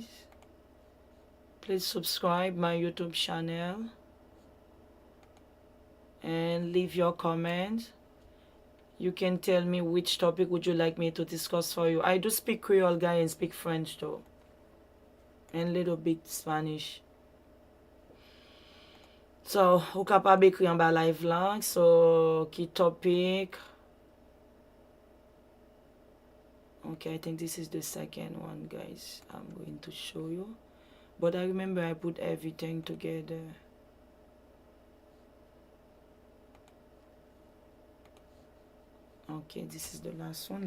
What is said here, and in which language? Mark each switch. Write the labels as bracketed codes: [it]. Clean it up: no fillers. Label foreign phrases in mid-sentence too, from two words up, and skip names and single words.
[en] Please subscribe my YouTube channel and leave your comments. You can tell me which topic would you like me to discuss for you. I do speak Creole, guys, and speak French too, and little bit Spanish. So, [ht] ou kapab ekri an ba live lang. [en] So, key topic. Okay, I think this is the second one, guys. I'm going to show you. But I remember I put everything together. Okay, this is the last one.